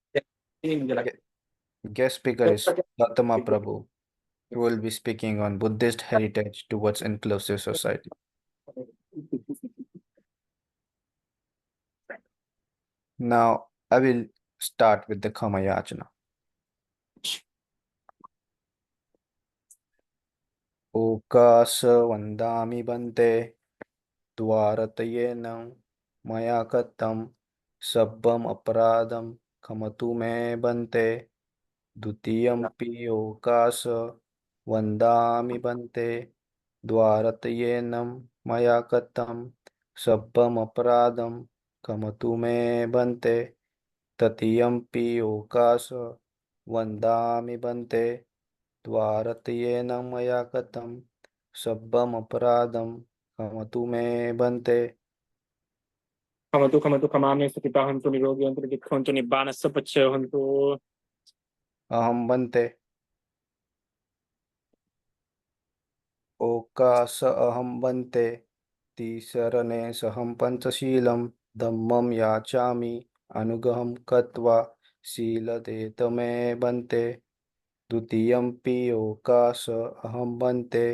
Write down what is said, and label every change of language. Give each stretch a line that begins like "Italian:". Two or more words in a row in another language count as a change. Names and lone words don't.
English: Guest speaker is Gautama Prabhu, who will be speaking on Buddhist heritage towards inclusive society. Now, I will start with the Kama Yachana.
Pali: Okasa Vandami Bante Dwaratayenam Maya Katam Sabbam Aparadam Kamatu Me Bante Dutiyampi Okasa Vandami Bante Dwaratayenam Maya Katam Sabbam Aparadam Kamatu Me Bante Tatiyampi Okasa Vandami Bante Dwaratayenam Maya Katam Sabbam Aparadam Kamatu Me Bante. खमतु खमामि स्थिता हन्तु निरोगी हन्तु दुःखन्तु निब्बानस्य पच्चय हन्तु. Aham Bante. Okasa Aham Bante. Tisarane Saham Panchaशीlam Dhammam Yachami Anugaham Katva Sila Detame Bante. Dutiyampi Okasa Aham Bante.